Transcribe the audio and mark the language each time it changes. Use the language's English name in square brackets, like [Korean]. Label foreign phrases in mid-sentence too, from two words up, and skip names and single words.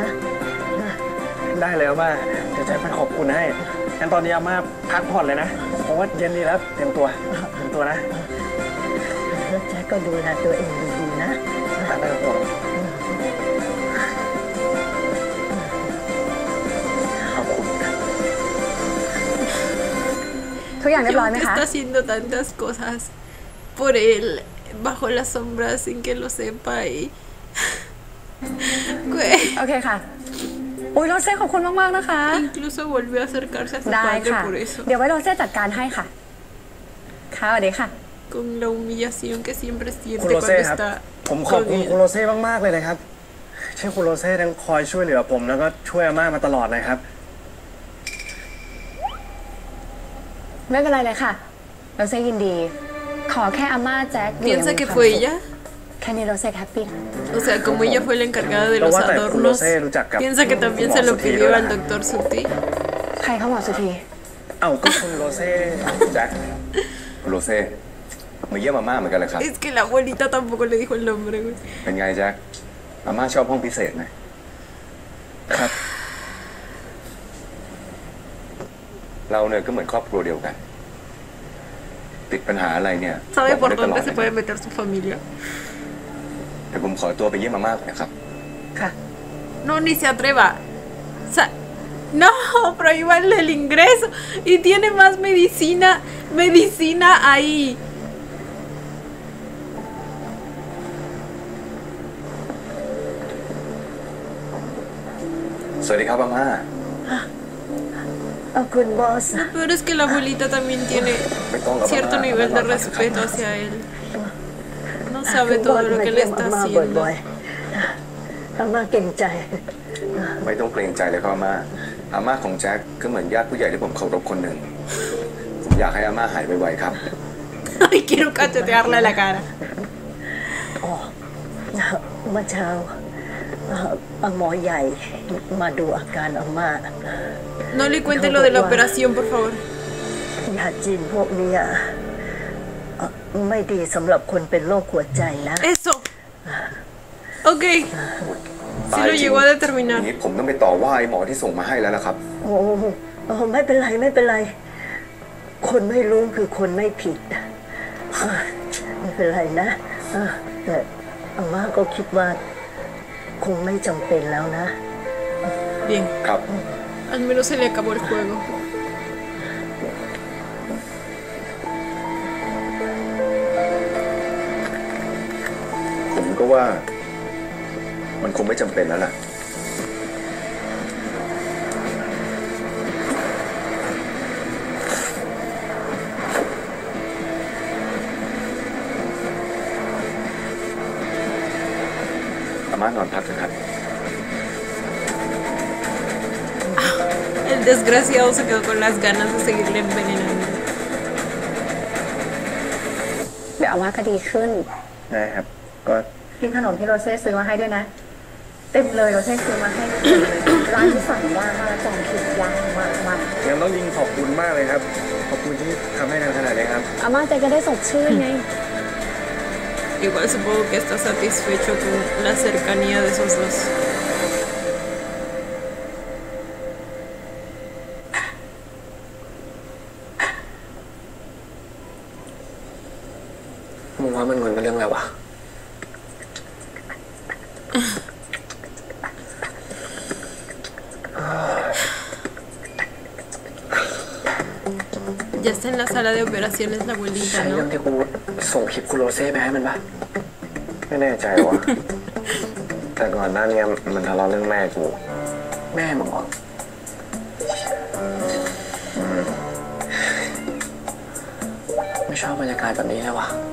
[Thai] ได้เลยอาม่าเดี๋ยวแจ็คไปขอบคุณให้งั้นตอนนี้อาม่าพักผ่อนเลยนะเพราะว่าเย็นนี้แล้วเตรียมตัวนะ แล้วแจ็คก็ดูแลตัวเองดีๆนะ ไม่ต้องห่วง ทุกอย่างเรียบร้อยไหมคะ [Spanish] Está haciendo tantas cosas por él bajo la sombra sin que lo sepa y [Thai] โอเคค่ะอุ้ยโรเซ่ขอบคุณมากๆนะคะ [Spanish] incluso volvió a acercarse a su [Thai] ได้ [Spanish] padre [Thai] ค่ะ [Spanish] por eso [Thai] เดี๋ยวไว้โรเซ่จัดการให้ค่ะค่ะสวัสดีค่ะ [Spanish] con la humillación que siempre [Thai] คุณ [Spanish] siente [Thai] โรเซ่ [Spanish] cuando [Thai] ครับ [Spanish] está [Thai] ผมขอบคุณคุณโรเซ่มากๆเลยนะครับที่คุณโรเซ่ทั้งคอยช่วยเหลือผมแล้วก็ช่วยอาม่ามาตลอดนะครับ ไม่เป็นไรเลยค่ะโรเซ่ยินดีขอแค่อาม่าแจ็ค [Spanish] piensa que fue ella [Thai] แค่นี้โรเซ่แฮปปี้ [Spanish] o sea como ella fue la encargada de los adornos piensa que también se lo pidió al doctor Suti [Thai] ใครเขาบอกสุธี ก็คุณโรเซ่แจ็ค คุณโรเซ่มาเยี่ยมอาม่าเหมือนกันเลยครับ [Spanish] es que la abuelita tampoco le dijo el nombre [Thai] เป็นไงแจ็คอาม่าชอบห้องพิเศษไหม ครับ เราเนี่ยก็เหมือนครอบครัวเดียวกันติดปัญหาอะไรเนี่ย [Spanish] sabe por dónde se puede meter su familia [Thai] เดี๋ยวผมขอตัวไปเยี่ยมอาม่าก่อนนะครับ ค่ะ [Spanish] no ni se atreva no prohíbanle el ingreso y tiene más medicina ahí [Thai] สวัสดีครับอาม่า คุณบอส [Spanish] lo peor es que la abuelita también tiene cierto nivel de respeto hacia él no sabe todo lo que le está haciendo [Thai] อาม่าเก่งใจ ไม่ต้องเกรงใจเลยครับอาม่าของแจ็คก็เหมือนญาติผู้ใหญ่ที่ผมเคารพคนหนึ่งผมอยากให้อาม่าหายไวๆครับ [Spanish] Ay quiero cachetearle la cara [Thai] เมื่อเช้าหมอใหญ่มาดูอาการอาม่า [Spanish] no le cuente lo de la operación por favor [Thai] ยาจีนพวกนี้ไม่ดีสำหรับคนเป็นโรคหัวใจนะ [Spanish] eso ok si lo llegó a determinar [Thai] นี้ผมต้องไปต่อว่าไอ้หมอที่ส่งมาให้แล้วล่ะครับ ไม่เป็นไรคนไม่รู้คือคนไม่ผิดไม่เป็นไรนะแต่อาม่าก็คิดว่าคงไม่จำเป็นแล้วนะ [Spanish] bien [Thai] ครับ [Spanish] al menos se le acabó el juego [Thai] ผมก็ว่ามันคงไม่จำเป็นแล้วล่ะอาม่านอนพักเถอะครับ [Spanish] el desgraciado se quedó con las ganas de seguirle envenenando [Thai] เดี๋ยวอาม่าก็ดีขึ้น ได้ครับก็ กินขนมที่โรเซ่ซื้อมาให้ด้วยนะเต็มเลยโรเซ่ซื้อมาให้ร้านที่สั่งยากมากจองคิวยากมาก ยังต้องยิงขอบคุณมากเลยครับขอบคุณที่ทำให้นานขนาดนี้ครับ อาม่าใจก็ได้สดชื่นไง [Spanish] igual supongo que está satisfecho con la cercanía de esos dos [Thai] มึงว่ามันเหมือนเป็นเรื่องอะไรวะ [Spanish] ya está en la sala de operaciones la abuelita [Thai] ใช่ [Spanish] ¿no? [Thai] เรื่องที่กูส่งคลิปคุณโรเซ่ไปให้มันปะไม่แน่ใจวะ แต่ก่อนหน้านี้มันทะเลาะเรื่องแม่กูแม่มึงเหรอไม่ชอบบรรยากาศแบบนี้เลยวะ